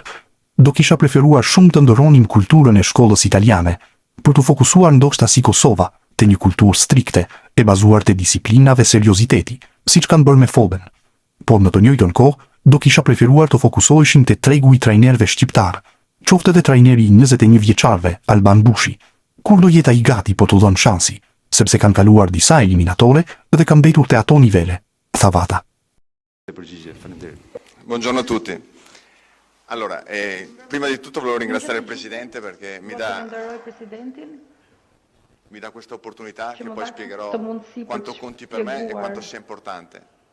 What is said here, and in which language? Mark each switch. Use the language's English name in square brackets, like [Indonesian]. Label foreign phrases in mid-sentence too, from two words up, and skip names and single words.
[Albanian] Do kisha preferuar shumë të ndërronim kulturën e shkollës italiane, për të fokusuar ndoshta si Kosova, te një kulturë strikte, e bazuar te disiplina dhe serioziteti, siç kanë bërë me Foden. Por në të njëjtën kohë, do kisha preferuar të fokusoheshim te tregu i trajnerëve shqiptar, qoftë edhe trajneri i 21 vjeçarëve, Alban Bushi, kur do jetë ai gati për të dhënë shansi, sepse kanë kaluar disa eliminatore dhe kanë mbetur te ato nivele, tha Vata. [Italian] Buongiorno a tutti. Allora, prima di tutto volevo ringraziare il Presidente perché mi dà questa opportunità che poi spiegherò quanto conti per me e quanto sia importante.